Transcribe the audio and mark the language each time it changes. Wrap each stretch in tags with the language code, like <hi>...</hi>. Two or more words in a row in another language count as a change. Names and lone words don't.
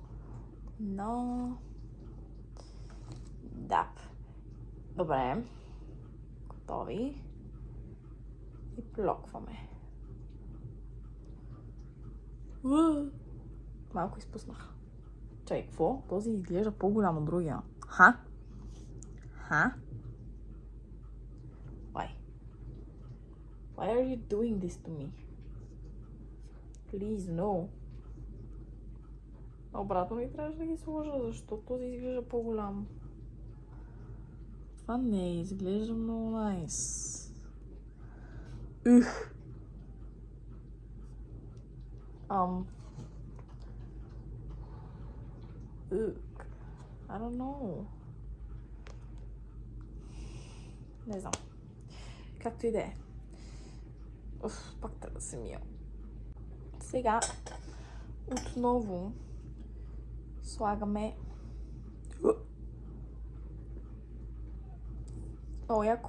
<bg>Но... Да. Добре. Готови. И плокваме. Малко изпуснах. Чай, какво? Този изглежда по-голям от другия. Ха?</bg> <en>Why? Why are you doing this to me? Please, no.</en> <bg>Обратно ли трябваше да ги сложа, защото този изглежда по-голям? Това не изглежда много найс.</bg> <en>I don't know.</en> <bg>Не знам. Както и да е. Пак трябва да се мия. Сега отново слагаме много яко.</bg>